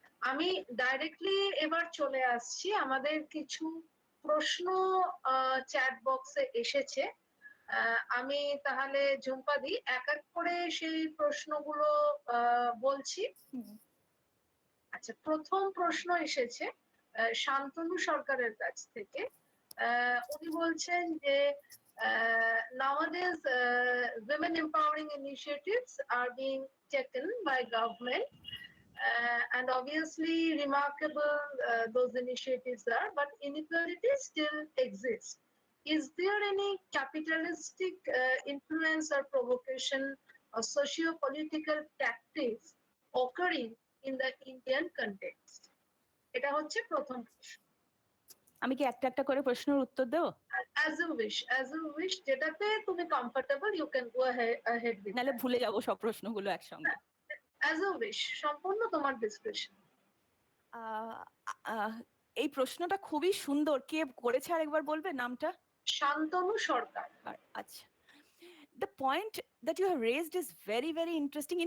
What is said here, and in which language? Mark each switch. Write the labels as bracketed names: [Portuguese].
[Bangla] আমি ডাইরেক্টলি এবার চলে আসছি, আমাদের কিছু প্রশ্ন চ্যাট বক্সে এসেছে। আমি তাহলে ঝুম্পাদি এক এক করে সেই প্রশ্নগুলো বলছি। আচ্ছা, প্রথম প্রশ্ন এসেছে শান্তনু সরকারের কাছ থেকে। উনি বলছেন যে [English] nowadays women empowering initiatives are being taken by government, and obviously remarkable those initiatives are, but inequality still exists. Is there any capitalistic influence or provocation or socio-political tactics occurring in the Indian context? [Bangla] এটা হচ্ছে প্রথম প্রশ্ন। আমি কি একটা একটা করে প্রশ্নের উত্তর দেব? [English] As you wish, [Bangla] যেটাতে তুমি comfortable, [English] you can go ahead with নালে that. [Bangla] ভুলে যাব সব প্রশ্নগুলো একসঙ্গে। [English] As you wish, [Bangla] সম্পূর্ণ তোমার ডিসক্রিপশন। এই প্রশ্নটা খুবই সুন্দর, কে করেছে আরেকবার বলবে নামটা? শান্তনু সরকার। [English] আচ্ছা, the point that you have raised is very very interesting.